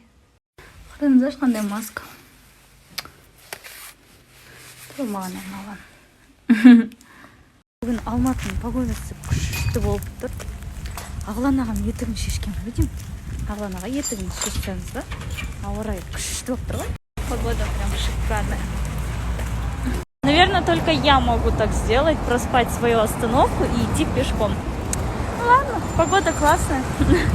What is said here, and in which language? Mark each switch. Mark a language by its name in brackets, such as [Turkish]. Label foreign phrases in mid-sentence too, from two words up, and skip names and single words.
[Kazakh] Қараңыздар, қандай маска. Маған арналған. Бүгін Алматының погодасы күшті болып тұр. Ағлан ағам етігін шешкен ғой деймін. Ағлан аға етігін шешсеңіз ба? Ауа райы күшті болып тұр ғой. [Russian] Погода прям шикарная. Наверное, только я могу так сделать, проспать свою остановку и идти пешком. Ну ладно, погода классная.